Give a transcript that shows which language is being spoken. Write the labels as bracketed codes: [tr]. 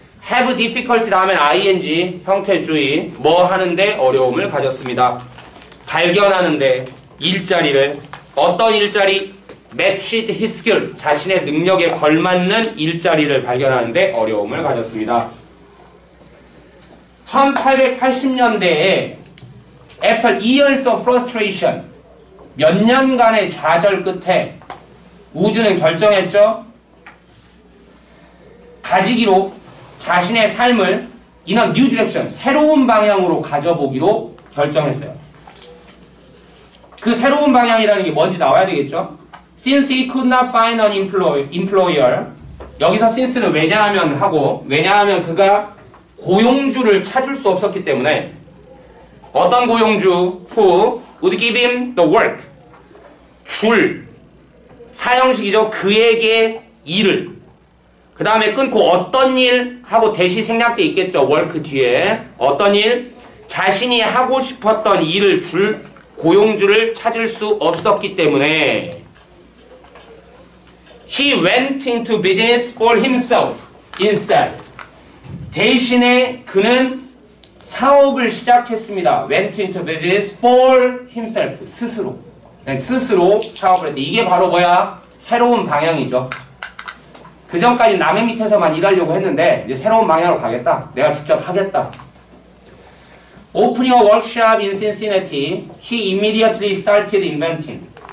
[en] have difficulty [ko] 다음엔 ing, 형태주의, 뭐 하는데 어려움을 가졌습니다. 발견하는데, 일자리를. 어떤 일자리? [en] matched his skills, [ko] 자신의 능력에 걸맞는 일자리를 발견하는데 어려움을 가졌습니다. [en] 1880년대에 after years of frustration, [ko] 몇 년간의 좌절 끝에 우주는 결정했죠. 가지기로 자신의 삶을 [en] in a new direction, [ko] 새로운 방향으로 가져보기로 결정했어요. 그 새로운 방향이라는 게 뭔지 나와야 되겠죠. [en] Since he could not find an employer. [ko] 여기서 since는 왜냐하면 하고, 왜냐하면 그가 고용주를 찾을 수 없었기 때문에 어떤 고용주? [en] Who would give him the work. [ko] 사형식이죠. 그에게 일을. 그 다음에 끊고 어떤 일 하고 대시 생략돼 있겠죠. work 뒤에. 어떤 일? 자신이 하고 싶었던 일을 줄 고용주를 찾을 수 없었기 때문에 [en] he went into business for himself instead. [ko] 대신에 그는 사업을 시작했습니다. [en] went into business for himself. [ko] 스스로. 스스로 사업을 했는데 이게 바로 뭐야? 새로운 방향이죠. 그 전까지 남의 밑에서만 일하려고 했는데 이제 새로운 방향으로 가겠다. 내가 직접 하겠다. [en] Opening a workshop in Cincinnati, he immediately started inventing.